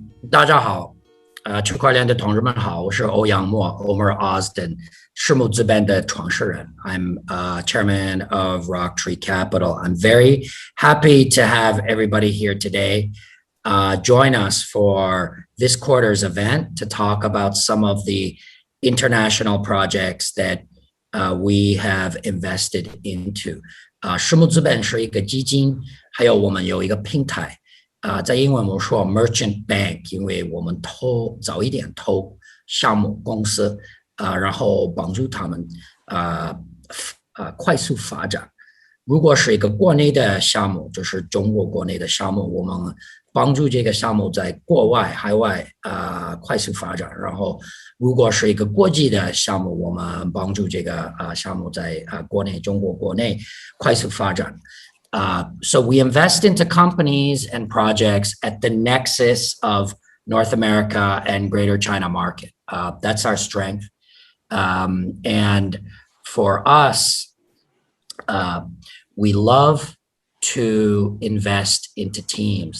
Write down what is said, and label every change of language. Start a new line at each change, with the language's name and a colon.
Chinese: 大家好，区块链的同志们好，我是欧阳墨 Omer Osden，世木资本的创始人。
English: I'm chairman of Rocktree Capital. I'm very happy to have everybody here today. Join us for this quarter's event to talk about some of the international projects that we have invested into.
Chinese: 世木资本是一个基金，还有我们有一个平台。在英文我们说 merchant bank， 因为我们早一点投项目公司，然后帮助他们快速发展。如果是一个国内的项目，就是中国国内的项目，我们帮助这个项目在国外、海外快速发展。然后，如果是一个国际的项目，我们帮助这个项目在国内、中国国内快速发展。
English: So we invest into companies and projects at the nexus of North America and Greater China market. That's our strength. And for us, we love to invest into teams.